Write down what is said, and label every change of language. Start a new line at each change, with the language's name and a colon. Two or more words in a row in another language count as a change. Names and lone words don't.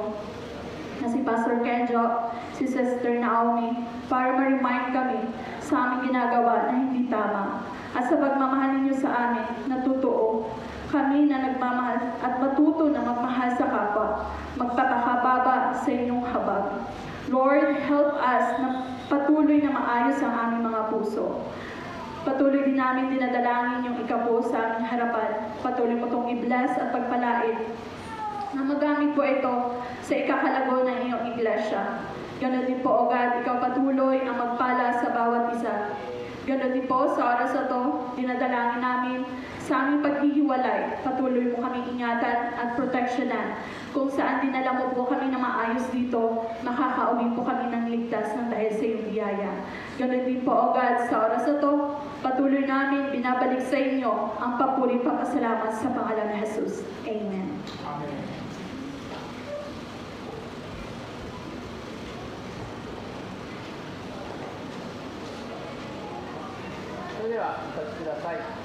Filipino: Na si Pastor Kenjo, si Sister Naomi, para ma-remind kami sa aming ginagawa na hindi tama. At sa pagmamahal ninyo sa amin na totoo, kami na nagmamahal at matuto na magmahal sa kapwa, magpapakababa sa inyong habag. Lord,
English: help us
Filipino: na patuloy na maayos ang aming mga puso. Patuloy din namin dinadalangin yung ikapo sa aming harapan. Patuloy mo itong i-bless at pagpalain na magamit po ito sa ikakalago ng iyong iglesia. Ganon din po,
English: O God,
Filipino: ikaw patuloy ang magpala sa bawat isa. Ganon din po, sa oras na ito, dinadalangin namin sa aming paghihiwalay. Patuloy mo kami ingatan at proteksyonan. Kung saan dinala mo po kami na maayos dito, makakauwi po kami ng ligtas ng dahil sa iyong biyaya. Ganon din po,
English: O God,
Filipino: sa oras na ito, patuloy namin binabalik sa inyo ang papuri papasalamat sa pangalan ni Jesus. Amen. Amen.
Japanese: それではお立ちください。